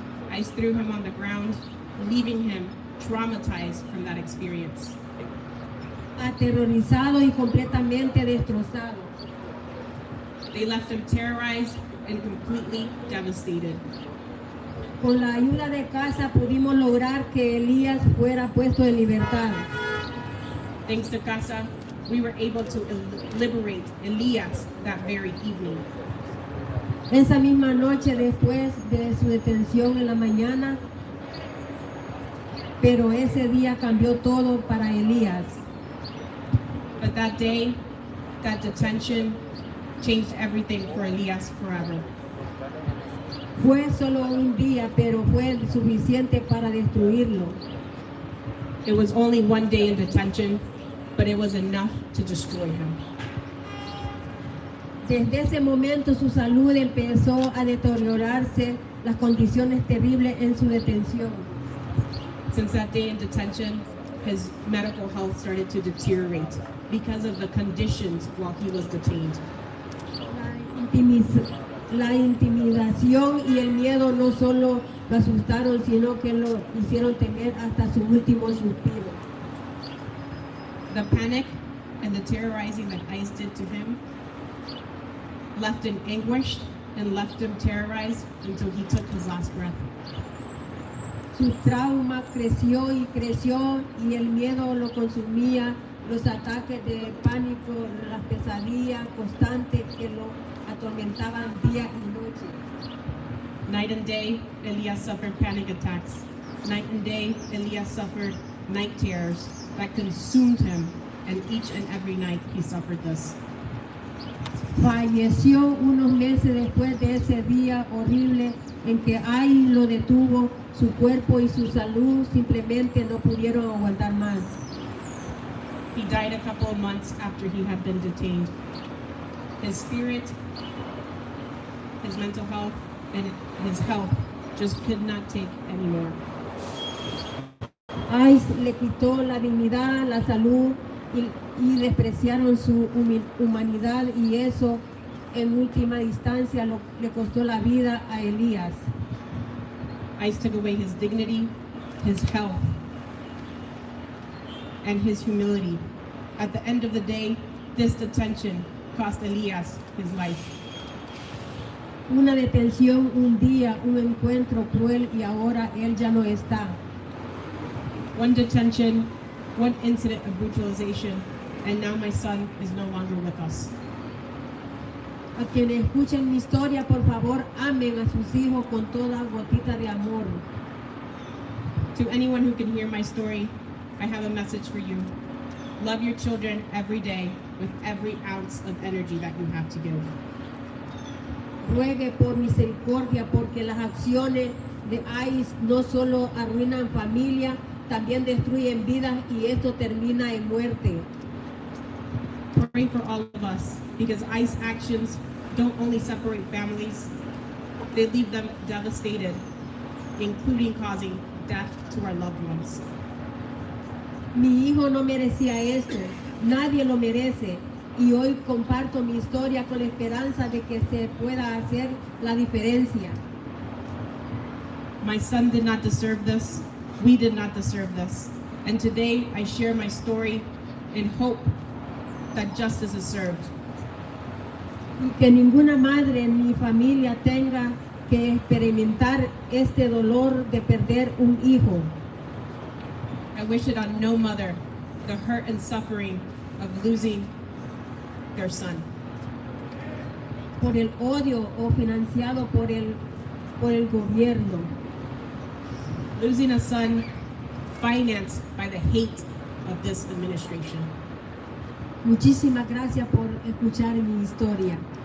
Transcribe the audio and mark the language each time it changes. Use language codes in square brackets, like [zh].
[en] ICE threw him on the ground, leaving him traumatized from that experience. [es] Aterrorizado y completamente destrozado. [en] They left him terrorized and completely devastated. [es] Con la ayuda de casa pudimos lograr que Elías fuera puesto en libertad. [en] Thanks to CASA, we were able to liberate Elias that very evening. [es] Esa misma noche después de su detención en la mañana, pero ese día cambió todo para Elías. [en] But that day, that detention changed everything for Elias forever. [es] Fue solo un día, pero fue suficiente para destruirlo. [en] It was only 1 day in detention, but it was enough to destroy him. [es] Desde ese momento su salud empezó a deteriorarse, las condiciones terribles en su detención. [en] Since that day in detention, his medical health started to deteriorate because of the conditions while he was detained. [es] La intimidación y el miedo no solo lo asustaron, sino que lo hicieron temer hasta su último suspiro. [en] The panic and the terrorizing that ICE did to him left him anguished and left him terrorized until he took his last breath. [es] Su trauma creció y creció y el miedo lo consumía, los ataques de pánico, las pesadillas constantes que lo atormentaban día y noche. [en] Night and day, Elias suffered panic attacks. Night and day, Elias suffered night terrors that consumed him, and each and every night he suffered this. [es] Falleció unos meses después de ese día horrible en que ahí lo detuvo, su cuerpo y su salud simplemente no pudieron aguantar más. [en] He died a couple of months after he had been detained. His spirit, his mental health, and his health just could not take anymore. [es] ICE le quitó la dignidad, la salud y despreciaron su humanidad, y eso en última instancia le costó la vida a Elías. [en] ICE took away his dignity, his health, and his humility. At the end of the day, this detention cost Elias his life. [es] Una detención, un día, un encuentro cruel, y ahora él ya no está. [en] One detention, one incident of brutalization, and now my son is no longer with us. [es] A quienes escuchen mi historia, por favor, amen a sus hijos con toda gotita de amor. [en] To anyone who can hear my story, I have a message for you. Love your children every day with every ounce of energy that you have to give. [es] Ruegue por misericordia, porque las acciones de ICE no solo arruinan familia, también destruyen vidas, y esto termina en muerte. [en] Pray for all of us, because ICE actions don't only separate families, they leave them devastated, including causing death to our loved ones. [es] Mi hijo no merecía esto, nadie lo merece, y hoy comparto mi historia con la esperanza de que se pueda hacer la diferencia. [en] My son did not deserve this, we did not deserve this, and today I share my story in hope that justice is served. [es] Y que ninguna madre ni familia tenga que experimentar este dolor de perder un hijo. [en] I wish it on no mother, the hurt and suffering of losing their son. [es] Por el odio o financiado por el gobierno. [en] Losing a son financed by the hate of this administration. [es] Muchísimas gracias por escuchar mi historia.